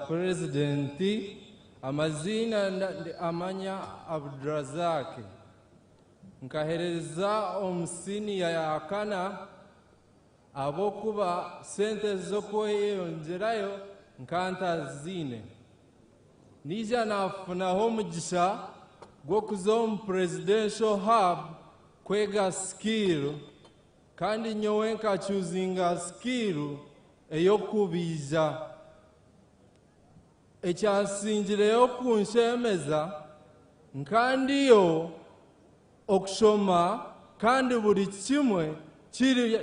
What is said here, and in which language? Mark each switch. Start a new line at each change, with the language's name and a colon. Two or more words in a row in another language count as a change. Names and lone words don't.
Nyankole: President amazina amanya Abdurazak nkahereza omusini ya kana abokuba sente zo kweyongerayo nkantazine nija nafunaho umugisha gwo kuza mu
English: presidential hub
Nyankole: kwega skill kandi nyowe nkachuzinga skill eyokubiza ekyasingireyo kunshemeza nkandiyo okushoma kandi buri kimwe kiri